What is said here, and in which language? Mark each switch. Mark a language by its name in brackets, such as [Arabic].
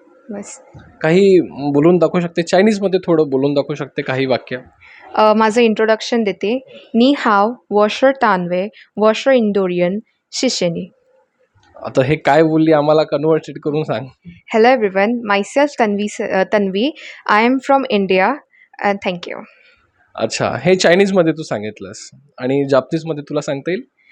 [Marathi] बस. काही बोलून दाखवू शकते? चायनीजमध्ये थोडं बोलून दाखवू शकते काही वाक्य? माझं इंट्रोडक्शन देते. [Chinese] नी हाव, वॉशर तानवे, वॉशर इंडोरियन, शिशेनी. [Marathi] आता हे काय बोलली आम्हाला कन्व्हर्टेड करून सांग. [English] Hello everyone, myself Tanvi. I am from India and thank you. [Marathi] अच्छा, हे चायनीजमध्ये तू सांगितलंस आणि जापनीजमध्ये तुला सांगता येईल?